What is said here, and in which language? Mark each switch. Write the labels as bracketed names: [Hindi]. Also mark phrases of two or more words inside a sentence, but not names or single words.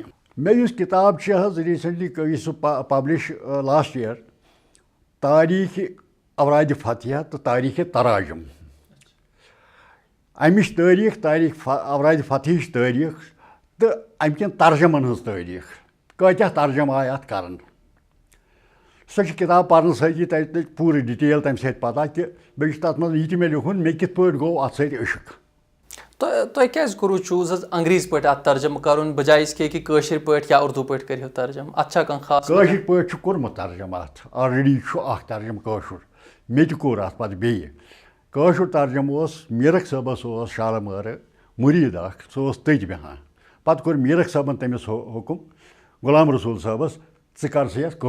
[Kashmiri] مےٚ یُس کِتاب چھِ حظ ریٖسنٹلی گٔے سُہ [English] publish last year, [Kashmiri] تاریٖخِ اورادِ فتحیہ تہٕ تاریٖخِ تراجم، امِچ تٲریٖخ اورادِ فتحٕچ تٲریٖخ تہٕ امہِ کٮ۪ن ترجمن ہٕنٛز تٲریٖخ، کۭتیاہ ترجمہٕ آیہِ اتھ کرنہٕ۔ سۄ چھِ کِتاب پَرنہٕ سۭتی تَتہِ پوٗرٕ ڈِٹیل تَمہِ سۭتۍ پَتہ کہِ بیٚیہِ چھُ تَتھ منٛز یہِ تہِ مےٚ لیوٗکھمُت مےٚ کِتھ پٲٹھۍ گوٚو اَتھ سۭتۍ عشق. تۄہہِ کیٛازِ کوٚروٕ چوٗز حظ انگریٖزۍ پٲٹھۍ اَتھ ترجمہٕ کَرُن [Urdu] بجاے اس کے کہ [Kashmiri] کٲشِر پٲٹھۍ یا اُردو پٲٹھۍ کٔرِو ترجمہٕ اَتھ چھا کانٛہہ خاص؟ کٲشِر پٲٹھۍ چھُ کوٚرمُت ترجمہٕ اَتھ آلریڈی چھُ اَکھ ترجمہٕ کٲشُر مےٚ تہِ کوٚر اَتھ پَتہٕ بیٚیہِ. کٲشُر ترجمہٕ اوس میٖرخ صٲبَس اوس شالمٲرٕ مُریٖد اَکھ سُہ اوس تٔتۍ بیٚہوان پَتہٕ کوٚر میٖرخ صٲبَن تٔمِس حُکُم غلام رسوٗل صٲبَس ژٕ کر سا یَتھ